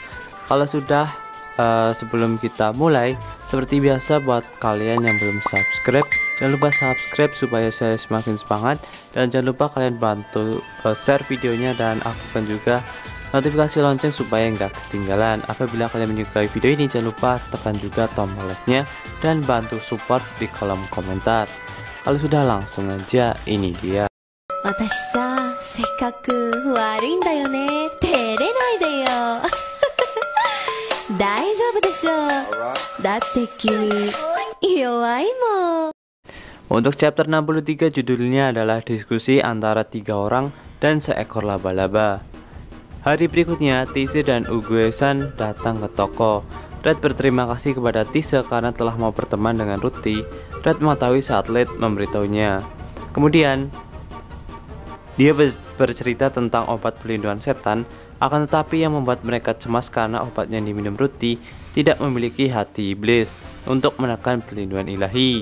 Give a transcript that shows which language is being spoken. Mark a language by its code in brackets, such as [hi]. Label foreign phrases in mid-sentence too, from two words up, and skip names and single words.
[id] Kalau sudah, sebelum kita mulai, seperti biasa buat kalian yang belum subscribe, jangan lupa subscribe supaya saya semakin semangat, dan jangan lupa kalian bantu share videonya dan aktifkan juga notifikasi lonceng supaya nggak ketinggalan. Apabila kalian menyukai video ini, jangan lupa tekan juga tombol like-nya dan bantu support di kolom komentar. Kalau sudah, langsung aja, ini dia. [ja] 私さ、せっかく悪いんだよね。照れないでよ。大丈夫でしょ。だって君弱いもん。 [id] Untuk chapter 63 judulnya adalah diskusi antara 3 orang dan seekor laba-laba. Hari berikutnya, Tise dan Ugue-san datang ke toko. Red berterima kasih kepada Tise karena telah mau berteman dengan Ruti. Red mengetahui saat Red memberitahunya. Kemudian dia bercerita tentang obat pelindungan setan, akan tetapi yang membuat mereka cemas karena obat yang diminum Ruti tidak memiliki hati iblis untuk menekan pelindungan ilahi.